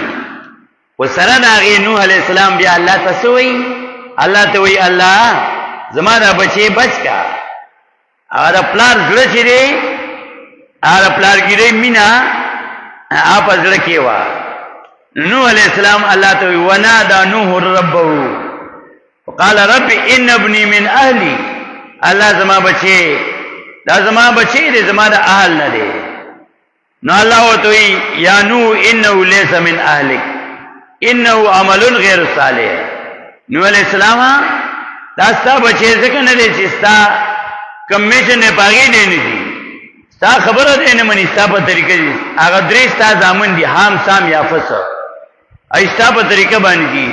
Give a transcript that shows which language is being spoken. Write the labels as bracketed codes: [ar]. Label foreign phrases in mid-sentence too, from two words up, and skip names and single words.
[ps] وسره د هغې نوح علیہ السلام بیا الله ته څه وایي؟ الله ته وایي الله زما دا بچی بچ کا. هغه د پلار زړه چې دی، هغه د پلارګیرۍ مینه هغه په زړه کې وه. نوح علیہ السلام الله ته وایي [ar] ونادى نوح ربه وقال رب ان ابني من اهلي. [ps] الله زما بچی دا زما بچی دی، زما د اهل نه دی. نو الله ورته وایي [ar] یا نوح انه ليس من اهلك انه عمل غیر صالح. [ps] نوح علیہ السلام دا ستا بچی ځکه نه دی چې ستا کمیشن نه پاګې دی نه دي، ستا خبره دی نه مني، ستا په طریقه دي. هغه درې ستا زامن دي، حام سام یافس، ای ستا په طریقه باندې دي.